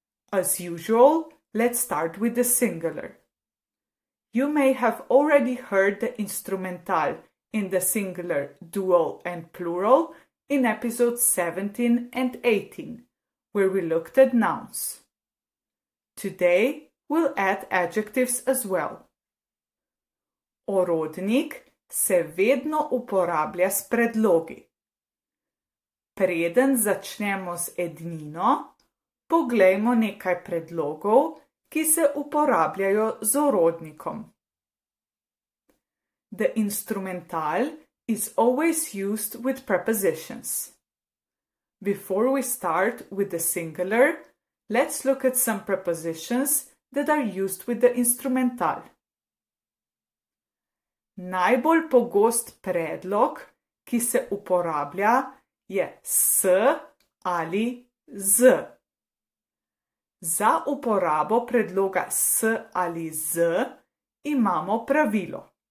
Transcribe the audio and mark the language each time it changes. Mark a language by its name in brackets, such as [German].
[English] As usual, let's start with the singular. You may have already heard the instrumental in the singular, dual, and plural in episodes 17 and 18, where we looked at nouns. Today, we'll add adjectives as well. [Slovenian] Orodnik se vedno uporablja s predlogi. Preden začnemo z ednino, poglejmo nekaj predlogov, ki se uporabljajo z orodnikom. [English] The instrumental is always used with prepositions. Before we start with the singular, let's look at some prepositions that are used with the instrumental. [Slovenian] Najbolj pogost predlog, ki se uporablja, je s ali z. Za uporabo predloga s ali z imamo pravilo.